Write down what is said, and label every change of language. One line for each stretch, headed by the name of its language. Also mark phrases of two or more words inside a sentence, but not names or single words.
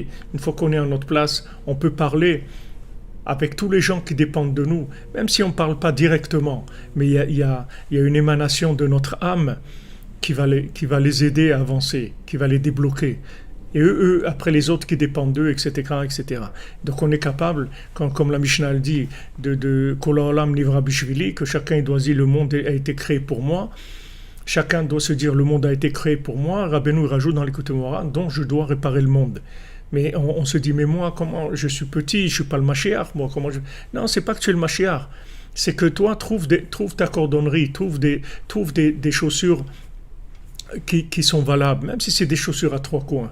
French: Une fois qu'on est à notre place, on peut parler avec tous les gens qui dépendent de nous, même si on ne parle pas directement. Mais il y a une émanation de notre âme qui va les aider à avancer, qui va les débloquer. Et eux, après les autres qui dépendent d'eux, etc., etc. Donc on est capable, comme la Mishnah le dit, de
Hebrew: כל העולם נברא בשבילי,
French: que chacun doit dire le monde a été créé pour moi. Chacun doit se dire le monde a été créé pour moi. Rabbeinu rajoute dans l'Écoute Moara, donc je dois réparer le monde. Mais on se dit, mais moi, comment je suis petit, je suis pas le Mashiach, moi, comment je... Non, c'est pas que tu es le Mashiach. C'est que toi, trouve ta cordonnerie, trouve des chaussures qui sont valables, même si c'est des chaussures à trois coins.